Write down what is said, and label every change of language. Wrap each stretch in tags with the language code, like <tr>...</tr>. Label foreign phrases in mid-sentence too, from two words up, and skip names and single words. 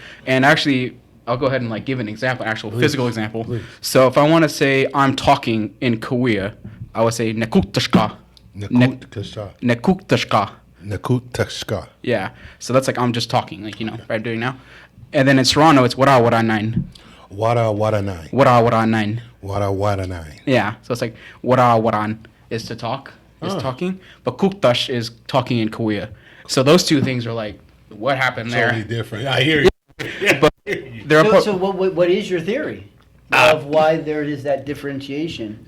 <en>And actually, I'll go ahead and like give an example, actual physical example. Please. So if I want to say I'm talking in Cahuilla, I would say Nekuktashka. Nekuktashka. Nekuktashka. Yeah. So that's like I'm just talking, like, right I'm doing now. And then in Serrano, it's</en> <ser>wara wara nine. Wara wara nine. Wara wara nine. Wara wara nine.</ser> <en>Yeah. So it's like</en> <ser>wara waran</ser> <en>is to talk, is talking. But kuktash is talking in Cahuilla. So those two things are like, what happened there? Totally different. I hear you. But there are So what is your theory of why there is that differentiation?</en>